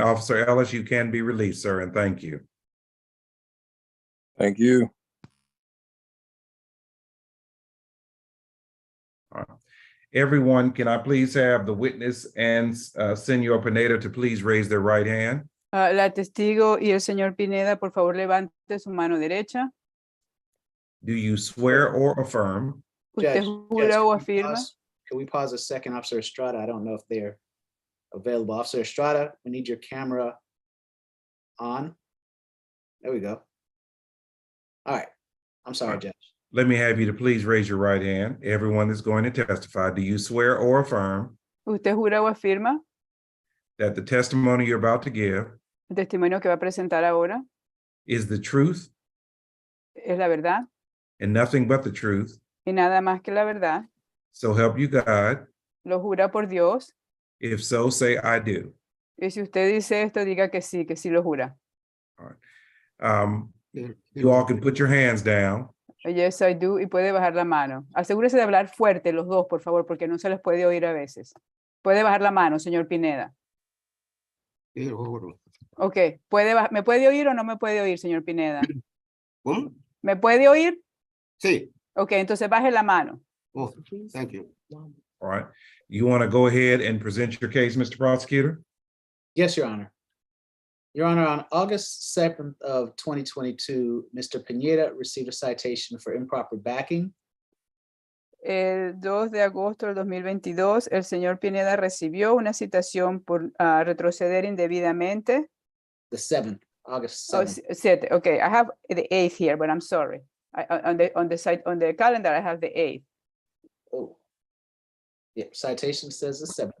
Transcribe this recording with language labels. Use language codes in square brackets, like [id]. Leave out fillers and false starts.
[en] Officer Ellis, you can be released, sir, and thank you. Thank you. All right. Everyone, can I please have the witness and Senor Pineda to please raise their right hand? [es] La testigo y el señor Pineda, por favor, levante su mano derecha. [en] Do you swear or affirm [es] ¿Usted jura o afirma? [en] Can we pause a second, Officer Estrada? I don't know if they're available. Officer Estrada, we need your camera on. There we go. All right. I'm sorry, Judge. Let me have you to please raise your right hand. Everyone that's going to testify, do you swear or affirm [es] ¿Usted jura o afirma? [en] that the testimony you're about to give [es] El testimonio que va a presentar ahora [en] is the truth [es] es la verdad [en] and nothing but the truth? [es] y nada más que la verdad. [en] So help you God. [es] ¿Lo jura por Dios? [en] If so, say I do. [es] Y si usted dice esto, diga que sí lo jura. [en] You all can put your hands down. [es] Yes, I do. Y puede bajar la mano. Asegúrese de hablar fuerte los dos, por favor, porque no se les puede oír a veces. Puede bajar la mano, señor Pineda. Ok, ¿me puede oír o no me puede oír, señor Pineda? ¿Cómo? ¿Me puede oír? Sí. Ok, entonces baje la mano. [en] Oh, thank you. All right. You want to go ahead and present your case, Mr. Prosecutor? Yes, Your Honor. Your Honor, on August 7th of 2022, Mr. Pineda received a citation for improper backing. [es] El 2 de agosto del 2022, el señor Pineda recibió una citación por retroceder indebidamente. [en] The 7th, August Oh, 7th. 7. Okay, I have the 8th here, but I'm sorry. On the calendar, I have the 8th. Oh. Yeah, citation says the 7th.